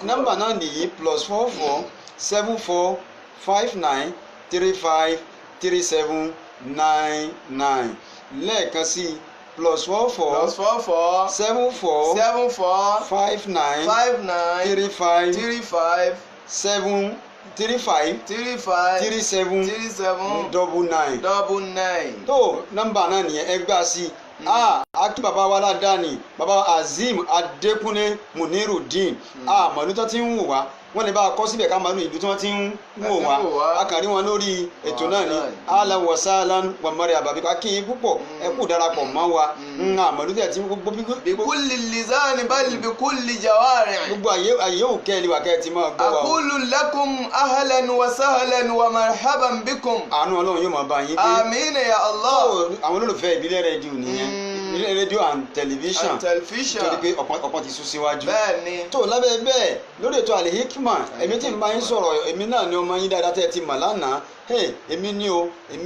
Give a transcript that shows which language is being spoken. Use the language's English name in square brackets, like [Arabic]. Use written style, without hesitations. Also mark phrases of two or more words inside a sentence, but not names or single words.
[Yoruba] nọ́mbà náà nìyí +44 74 55 37 99 lẹ́ẹ̀kan sí +44 74 59 35 7 35 37 99. tó nọ́mbà náà nìyẹn ẹ gbà sí akí bàbá wa aládàáni bàbá Azeem Adékúnlé Munirudeen mọ̀lú tó ti ń wò wá wọ́n lè bá a kọ́ síbẹ̀ ká máa ní ìlú tí wọ́n ti ń wò wá a kàn rí wọn lórí ètò náà ní [Arabic] أهلا وسهلا ومرحبا بك [Yoruba] kí yín púpọ̀ ẹ kú darapọ̀ mọ́ wa mọ̀lú tẹ̀ tí gbogbo [Arabic] بكل لسان بل بكل جوارح'. [Yoruba] gbogbo àyè yóò kẹ́ ẹ lè wà kẹ́ ẹ ti máa gbọ́ wa o. [Arabic] أقول لكم أهلا وسهلا ومرحبا بكم. [Yoruba] àánú Ọlọ́run yóò máa bá yín gbé. àmín [Arabic] يا الله. [Yoruba] àwọn olólùfẹ́ ìbílẹ̀ rédíò nìyẹn ìbílẹ̀ rédíò [English] and television [Yoruba] torí pé ọ̀pọ̀ ti sún síwájú. bẹ́ẹ̀ni. tó lábẹ́ bẹ́ẹ̀ lórí ètò Al-Hikmat èmi tí ń bá yín sọ̀rọ̀ èmi náà ni ọmọ yín dáadáa tẹ́ ẹ ti mà lánàá èmi ni o èmi